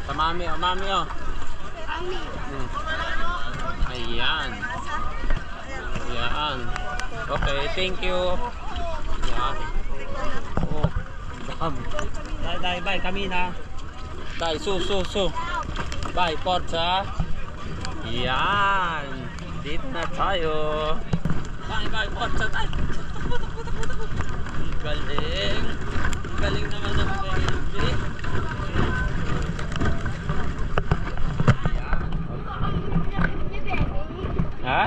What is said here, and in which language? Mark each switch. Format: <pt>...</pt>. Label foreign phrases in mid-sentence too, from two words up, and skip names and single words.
<tl>Mami, oh, mami, oh. Ayan. Ayan.</tl> <en>Okay, thank you.</en> <tl>Ayan. Oh, dami. Dai, bye, kami na. Dai, su. Bye, Forza. Ayan. Dito na tayo. Bye, Forza. Dai. Galing. Galing naman ng baby. Ha?</tl>